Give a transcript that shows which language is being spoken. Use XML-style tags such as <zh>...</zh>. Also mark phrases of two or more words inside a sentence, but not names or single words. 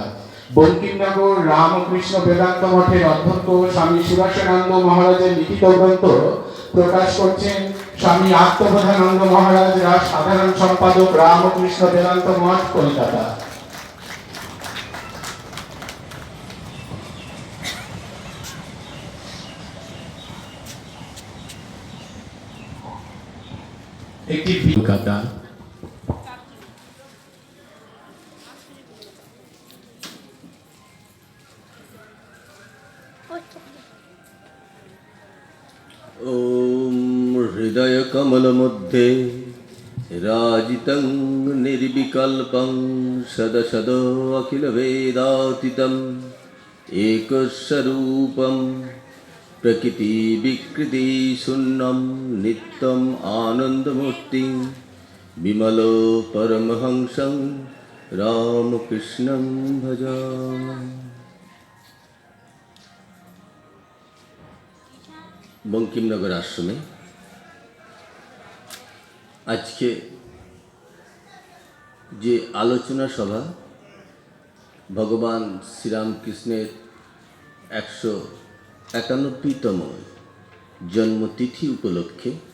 <bn>বঙ্কিমনগর রামকৃষ্ণ বেদান্ত মঠের অধ্যক্ষ স্বামী সুরেশানন্দ মহারাজের লিখিত গ্রন্থ প্রকাশ করছেন স্বামী আত্মবোধানন্দ মহারাজ, সাধারণ সম্পাদক, রামকৃষ্ণ বেদান্ত মঠ, কলকাতা। একটি কলকাতা।</bn> <sa>ओम हृदय कमल मध्ये राजितं निर्विकल्पं सदसद अखिल वेदातीतम् एकस्वरूपं प्रकृति विकृति शून्यं नित्यम् आनन्दमूर्तिं विमल परमहंसं रामकृष्णं भजामि।</sa> <bn>বঙ্কিমনগর আশ্রমে আজকে যে আলোচনা সভা ভগবান শ্রীরামকৃষ্ণের 191তম জন্মতিথি উপলক্ষে</bn>